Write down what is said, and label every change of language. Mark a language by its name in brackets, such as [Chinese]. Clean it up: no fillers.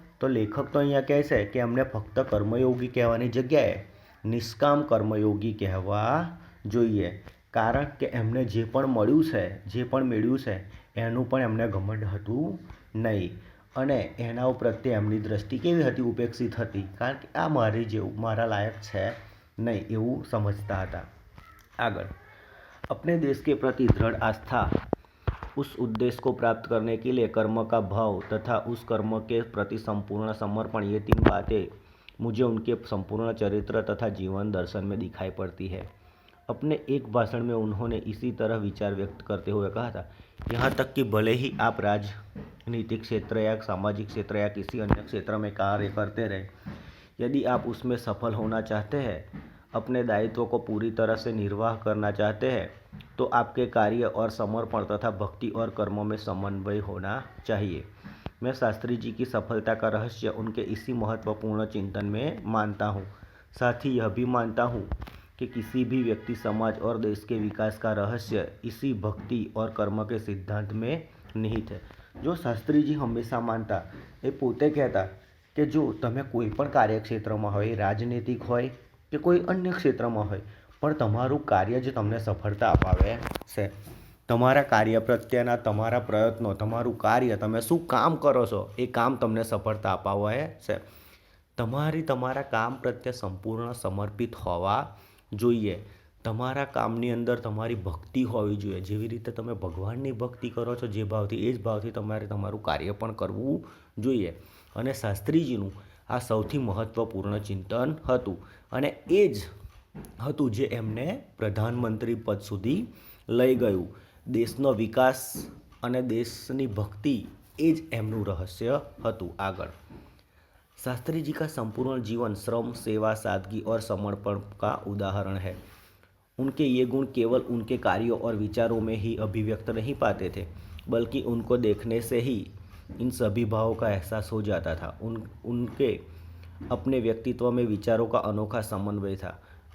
[Gujarati] તો લેખક તો અહીંયા કહે છે કે એમને ફક્ત કર્મયોગી કહેવાની જગ્યાએ નિષ્કામ કર્મયોગી કહેવા જોઈએ, કારણ કે એમને જે પણ મળ્યું છે, જે પણ મેળવ્યું છે, એનું પણ એમને ઘમંડ હતું નહીં અને એના પ્રત્યે એમની દ્રષ્ટિ કેવી હતી? ઉપેક્ષિત હતી, કારણ કે આ મારી જેવું, મારા લાયક છે नहीं, એવું [Hindi] समझता था। आगे, अपने देश के प्रति दृढ़ आस्था, उस उद्देश्य को प्राप्त करने के लिए कर्म का भाव तथा उस कर्म के प्रति संपूर्ण समर्पण, ये तीन बातें मुझे उनके संपूर्ण चरित्र तथा जीवन दर्शन में दिखाई पड़ती है। अपने एक भाषण में उन्होंने इसी तरह विचार व्यक्त करते हुए कहा था, यहाँ तक कि भले ही आप राजनीतिक क्षेत्र या सामाजिक क्षेत्र या किसी अन्य क्षेत्र में कार्य करते रहे, यदि आप उसमें सफल होना चाहते हैं, अपने दायित्व को पूरी तरह से निर्वाह करना चाहते हैं, तो आपके कार्य और समर्पण तथा भक्ति और कर्मों में समन्वय होना चाहिए। मैं शास्त्री जी की सफलता का रहस्य उनके इसी महत्वपूर्ण चिंतन में मानता हूँ। साथ ही यह भी मानता हूँ कि किसी भी व्यक्ति, समाज और देश के विकास का रहस्य इसी भक्ति और कर्म के सिद्धांत में निहित है। जो शास्त्री जी हमेशा मानता, [Gujarati] એ પોતે કહેતા કે જો તમે કોઈ પણ કાર્યક્ષેત્રમાં હોય, રાજનૈતિક હોય કે કોઈ અન્ય ક્ષેત્રમાં હોય, પણ તમારું કાર્ય જ તમને સફળતા અપાવે છે। તમારા કાર્ય પ્રત્યેના તમારા પ્રયત્નો, તમારું કાર્ય, તમે શું કામ કરો છો, એ કામ તમને સફળતા અપાવે છે। તમારા કામ પ્રત્યે સંપૂર્ણ સમર્પિત હોવા જોઈએ। તમારા કામની અંદર તમારી ભક્તિ હોવી જોઈએ। જેવી રીતે તમે ભગવાનની ભક્તિ કરો છો જે ભાવથી, એ જ ભાવથી તમારે તમારું કાર્ય પણ કરવું જોઈએ। અને શાસ્ત્રીજીનું આ સૌથી મહત્ત્વપૂર્ણ ચિંતન હતું અને એ જ હતું જે એમને પ્રધાનમંત્રી પદ સુધી લઈ ગયું। દેશનો વિકાસ અને દેશની ભક્તિ, એ જ એમનું રહસ્ય હતું। [Hindi] આગળ, शास्त्री जी का संपूर्ण जीवन श्रम, सेवा, सादगी और समर्पण का उदाहरण है। उनके ये गुण केवल उनके कार्यों और विचारों में ही अभिव्यक्त नहीं पाते थे, बल्कि उनको देखने से ही इन सभी भावों का एहसास हो जाता था। उनके अपने व्यक्तित्व में विचारों का अनोखा समन्वय था।